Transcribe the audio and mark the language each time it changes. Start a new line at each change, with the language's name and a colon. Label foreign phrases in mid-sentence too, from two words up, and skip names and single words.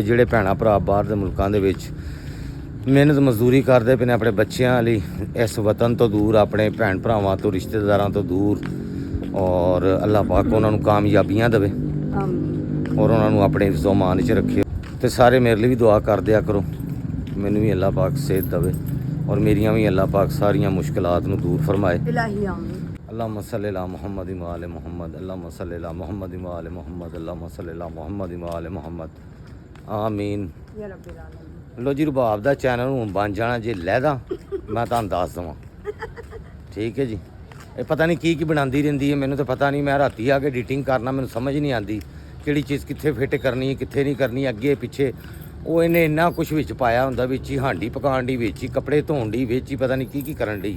Punjabi: ਜਿਹੜੇ ਭੈਣਾਂ ਭਰਾ ਬਾਹਰ ਦੇ ਮੁਲਕਾਂ ਦੇ ਵਿੱਚ ਮਿਹਨਤ ਮਜ਼ਦੂਰੀ ਕਰਦੇ ਪਏ ਨੇ ਆਪਣੇ ਬੱਚਿਆਂ ਲਈ, ਇਸ ਵਤਨ ਤੋਂ ਦੂਰ, ਆਪਣੇ ਭੈਣ ਭਰਾਵਾਂ ਤੋਂ, ਰਿਸ਼ਤੇਦਾਰਾਂ ਤੋਂ ਦੂਰ, ਔਰ ਅੱਲਾਹ ਪਾਕ ਉਹਨਾਂ ਨੂੰ ਕਾਮਯਾਬੀਆਂ ਦੇਵੇ ਆਮੀਨ ਔਰ ਉਹਨਾਂ ਨੂੰ ਆਪਣੇ ਹਿਫਜ਼ੋ ਮਾਨ 'ਚ ਰੱਖੇ। ਤੇ ਸਾਰੇ ਮੇਰੇ ਲਈ ਵੀ ਦੁਆ ਕਰ ਦਿਆ ਕਰੋ, ਮੈਨੂੰ ਵੀ ਅੱਲਾਹ ਪਾਕ ਸਿਹਤ ਦੇਵੇ ਔਰ ਮੇਰੀਆਂ ਵੀ ਅੱਲਾਹ ਪਾਕ ਸਾਰੀਆਂ ਮੁਸ਼ਕਲਾਤ ਨੂੰ ਦੂਰ ਫਰਮਾਏ।
Arabic: إلهي آمين. اللهم صل على محمد وآل محمد، اللهم صل على محمد وآل محمد، اللهم صل على محمد وآل محمد، آمين. يا رب العالمين.
Punjabi: ਲੋ ਜੀ, ਰਬਾਬ ਦਾ ਚੈਨਲ ਹੁਣ ਬਣ ਜਾਣਾ ਜੇ ਲਹਿਦਾ, ਮੈਂ ਤੁਹਾਨੂੰ ਦੱਸ ਦਵਾਂ, ਠੀਕ ਹੈ ਜੀ। ਇਹ ਪਤਾ ਨਹੀਂ ਕੀ ਬਣਾਉਂਦੀ ਰਹਿੰਦੀ ਹੈ, ਮੈਨੂੰ ਤਾਂ ਪਤਾ ਨਹੀਂ। ਮੈਂ ਰਾਤੀ ਆ ਕੇ ਐਡੀਟਿੰਗ ਕਰਨਾ, ਮੈਨੂੰ ਸਮਝ ਨਹੀਂ ਆਉਂਦੀ ਕਿਹੜੀ ਚੀਜ਼ ਕਿੱਥੇ ਫਿੱਟ ਕਰਨੀ ਹੈ, ਕਿੱਥੇ ਨਹੀਂ ਕਰਨੀ, ਅੱਗੇ ਪਿੱਛੇ। ਉਹ ਇਹਨੇ ਇੰਨਾ ਕੁਝ ਵਿੱਚ ਪਾਇਆ ਹੁੰਦਾ, ਵਿੱਚ ਹੀ ਹਾਂਡੀ ਪਕਾਉਣ ਦੀ, ਵਿੱਚ ਹੀ ਕੱਪੜੇ ਧੋਣ ਦੀ, ਵਿੱਚ ਹੀ ਪਤਾ ਨਹੀਂ ਕੀ ਕਰਨ ਦੀ।